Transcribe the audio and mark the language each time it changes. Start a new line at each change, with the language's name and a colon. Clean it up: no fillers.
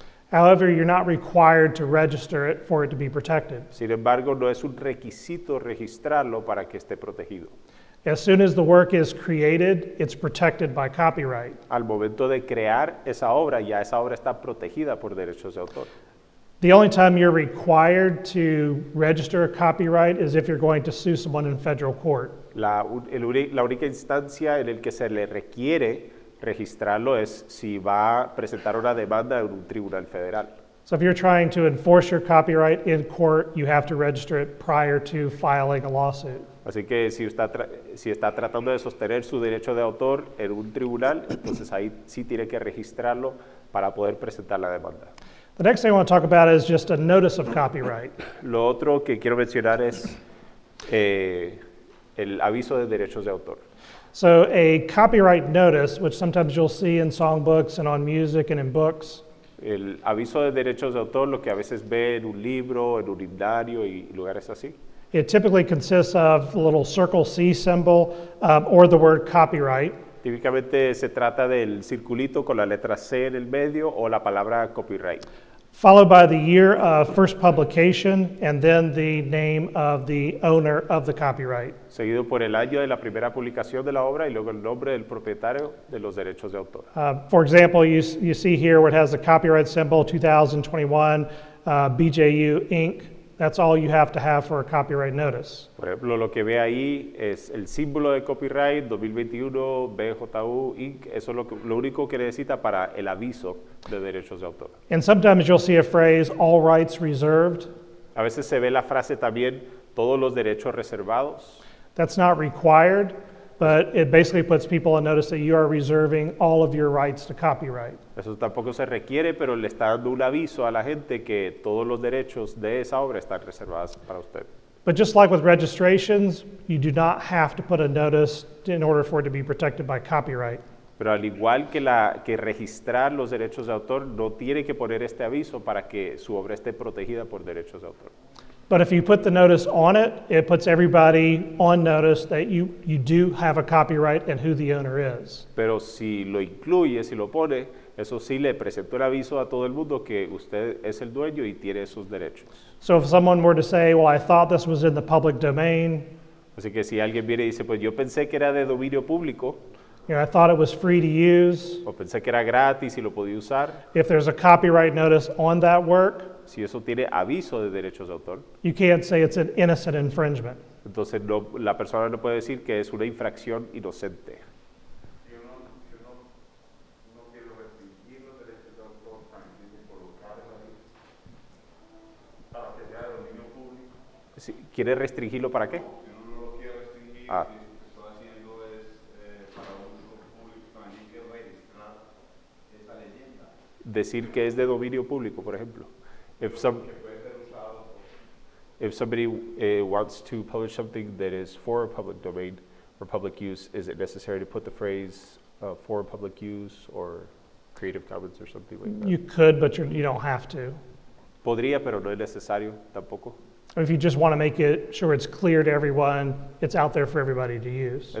English: However, you're not required to register it for it to be protected.
Spanish: Sin embargo, no es un requisito registrarlo para que esté protegido.
English: As soon as the work is created, it's protected by copyright.
Spanish: Al momento de crear esa obra, ya esa obra está protegida por derechos de autor.
English: The only time you're required to register a copyright is if you're going to sue someone in federal court.
Spanish: La única instancia en la que se le requiere registrarlo es si va a presentar una demanda en un tribunal federal.
English: So if you're trying to enforce your copyright in court, you have to register it prior to filing a lawsuit.
Spanish: Así que si está tratando de sostener su derecho de autor en un tribunal, entonces ahí sí tiene que registrarlo para poder presentar la demanda.
English: The next thing I want to talk about is just a notice of copyright.
Spanish: Lo otro que quiero mencionar es el aviso de derechos de autor.
English: So a copyright notice, which sometimes you'll see in songbooks and on music and in books,
Spanish: El aviso de derechos de autor, lo que a veces ve en un libro, en un himnario y lugares así.
English: it typically consists of a little circle C symbol or the word copyright.
Spanish: Típicamente se trata del circulito con la letra C en el medio o la palabra copyright.
English: Followed by the year of first publication and then the name of the owner of the copyright.
Spanish: Seguido por el año de la primera publicación de la obra y luego el nombre del propietario de los derechos de autor.
English: For example, you see here where it has the copyright symbol 2021 BJU Inc. That's all you have to have for a copyright notice.
Spanish: Por ejemplo, lo que ve ahí es el símbolo de copyright 2021 BJU Inc. Eso es lo único que necesita para el aviso de derechos de autor.
English: And sometimes you'll see a phrase, all rights reserved.
Spanish: A veces se ve la frase también, todos los derechos reservados.
English: That's not required, but it basically puts people on notice that you are reserving all of your rights to copyright.
Spanish: Eso tampoco se requiere, pero le está dando un aviso a la gente que todos los derechos de esa obra están reservados para usted.
English: But just like with registrations, you do not have to put a notice in order for it to be protected by copyright.
Spanish: Pero al igual que registrar los derechos de autor, no tiene que poner este aviso para que su obra esté protegida por derechos de autor.
English: But if you put the notice on it, it puts everybody on notice that you do have a copyright and who the owner is.
Spanish: Pero si lo incluye, si lo pone, eso sí le presentó el aviso a todo el mundo que usted es el dueño y tiene esos derechos.
English: So if someone were to say, well, I thought this was in the public domain,
Spanish: Así que si alguien viene y dice, pues yo pensé que era de dominio público,
English: I thought it was free to use.
Spanish: o pensé que era gratis y lo podía usar,
English: If there's a copyright notice on that work,
Spanish: si eso tiene aviso de derechos de autor,
English: you can't say it's an innocent infringement.
Spanish: entonces la persona no puede decir que es una infracción inocente. Yo no quiero restringir los derechos de autor también de colocarlo ahí para que sea de dominio público. ¿Quiere restringirlo para qué? Yo no lo quiero restringir, Ah. y lo que estoy haciendo es para uso público también que registrar esa leyenda Decir que es de dominio público, por ejemplo.
English: If
Spanish: puede ser usado
English: If somebody wants to publish something that is for public domain or public use, is it necessary to put the phrase for public use or Creative Commons or something like that? You could, but you don't have to.
Spanish: Podría, pero no es necesario tampoco.
English: If you just want to make it sure it's clear to everyone, it's out there for everybody to use.